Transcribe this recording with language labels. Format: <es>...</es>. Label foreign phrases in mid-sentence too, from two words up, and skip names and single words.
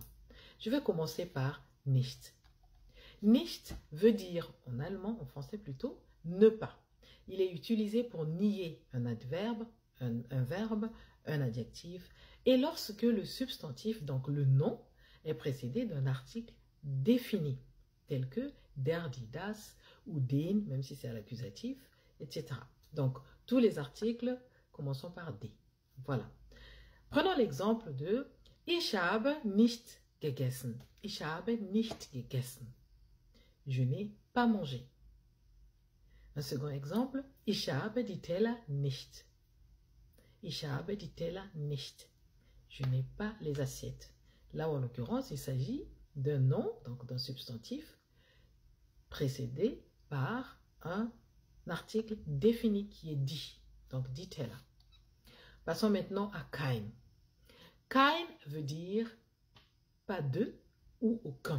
<fr>Je vais commencer par nicht. Nicht veut dire en allemand, en français plutôt, ne pas. Il est utilisé pour nier un adverbe, un verbe, un adjectif, et lorsque le substantif, donc le nom, est précédé d'un article défini, tel que</fr> <de>der, die, das,</de> <fr>ou den, même si c'est à l'accusatif, etc. Donc, tous les articles commençons par D. Voilà. Prenons l'exemple de</fr> <de>Ich habe nicht gegessen. Ich habe nicht gegessen.</de> <fr>Je n'ai pas mangé. Un second exemple,</fr> <de>Ich habe die Teller nicht. Ich habe die Teller nicht.</de> <fr>Je n'ai pas les assiettes. Là, en l'occurrence, il s'agit d'un nom, donc d'un substantif, précédé par un article défini qui est dit. Donc,</fr> <de>die Teller.</de> <fr>Passons maintenant à kein. Kein veut dire pas de ou aucun.</fr>